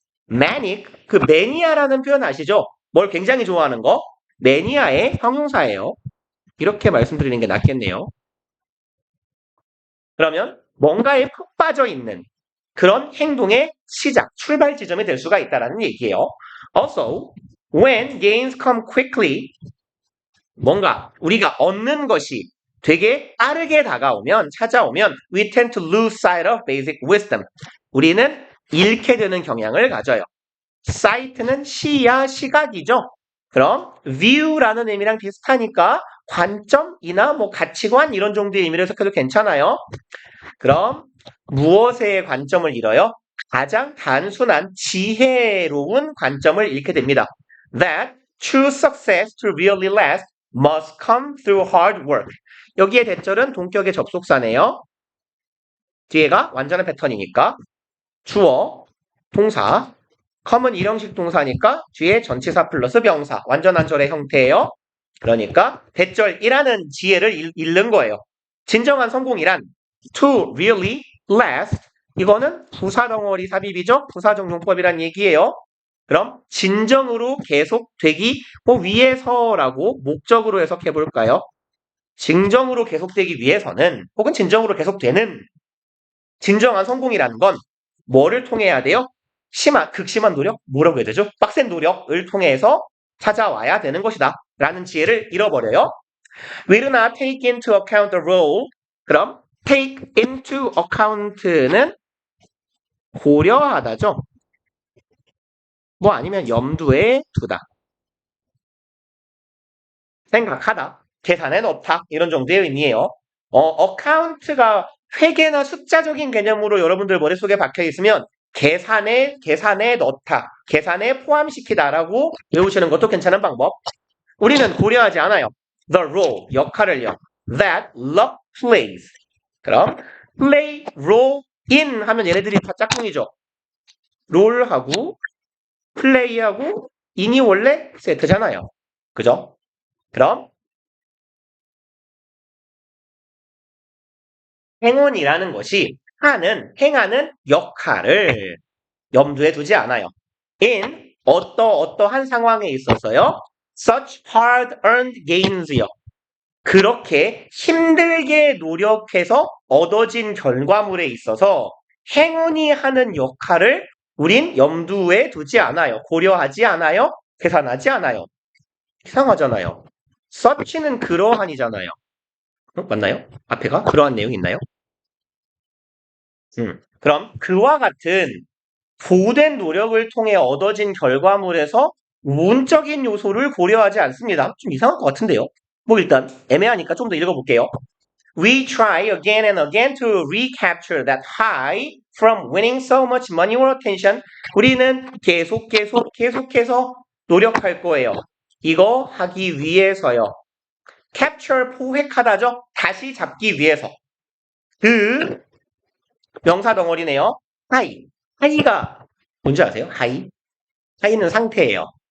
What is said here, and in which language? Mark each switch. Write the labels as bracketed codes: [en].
[ko] manic, 그 매니아라는 표현 아시죠? 뭘 굉장히 좋아하는 거? 매니아의 형용사예요. 이렇게 말씀드리는 게 낫겠네요. 그러면 뭔가에 푹 빠져 있는 그런 행동의 시작, 출발 지점이 될 수가 있다는 얘기예요. [en] Also, when gains come quickly, [ko] 뭔가 우리가 얻는 것이 되게 빠르게 찾아오면 [en] we tend to lose sight of basic wisdom. [ko] 우리는 잃게 되는 경향을 가져요. sight는 시각이죠. 그럼 view라는 의미랑 비슷하니까 관점이나 뭐 가치관 이런 정도의 의미를 해석해도 괜찮아요. 그럼 무엇의 관점을 잃어요? 가장 단순한 지혜로운 관점을 잃게 됩니다. [en] That true success to really last must come through hard work. [ko] 여기에 대절은 동격의 접속사네요. 뒤에가 완전한 패턴이니까 주어, 동사, common 일형식 동사니까 뒤에 전치사 플러스 명사, 완전한 절의 형태예요. 그러니까 대절이라는 지혜를 잃는 거예요. 진정한 성공이란 to really last, 이거는 부사덩어리 삽입이죠. 부사정용법이란 얘기예요. 그럼 진정으로 계속되기 위해서라고 목적으로 해석해 볼까요? 진정으로 계속되기 위해서는, 혹은 진정으로 계속되는 진정한 성공이라는 건 뭐를 통해야 돼요? 극심한 노력? 뭐라고 해야 되죠? 빡센 노력을 통해서 찾아와야 되는 것이다 라는 지혜를 잃어버려요. [en] Will not take into account the role. [ko] 그럼 take into account는 고려하다죠. 뭐 아니면 염두에 두다, 생각하다, 계산에 넣다, 이런 정도의 의미예요. account가 회계나 숫자적인 개념으로 여러분들 머릿속에 박혀 있으면 계산에 넣다, 계산에 포함시키다라고 외우시는 것도 괜찮은 방법. 우리는 고려하지 않아요. [en] The role, [ko] 역할을요. [en] That luck plays. [ko] 그럼 play, role in 하면 얘네들이 다 짝꿍이죠. 롤하고 플레이하고 in이 원래 세트잖아요. 그죠? 그럼 행운이라는 것이 행하는 역할을 염두에 두지 않아요. in 어떠한 상황에 있어서요. [en] such hard-earned gains요. [ko] 그렇게 힘들게 노력해서 얻어진 결과물에 있어서 행운이 하는 역할을 우린 염두에 두지 않아요. 고려하지 않아요. 계산하지 않아요. 이상하잖아요. such는 그러한이잖아요. 맞나요? 앞에가 그러한 내용이 있나요? 그럼 그와 같은 고된 노력을 통해 얻어진 결과물에서 운적인 요소를 고려하지 않습니다. 좀 이상할 것 같은데요. 뭐 일단 애매하니까 좀 더 읽어볼게요. [en] We try again and again to recapture that high from winning so much money or attention. [ko] 우리는 계속해서 노력할 거예요. 이거 하기 위해서요. capture 포획하다죠. 다시 잡기 위해서. 그 명사 덩어리네요. high. 하이가 뭔지 아세요? 하이는 상태예요.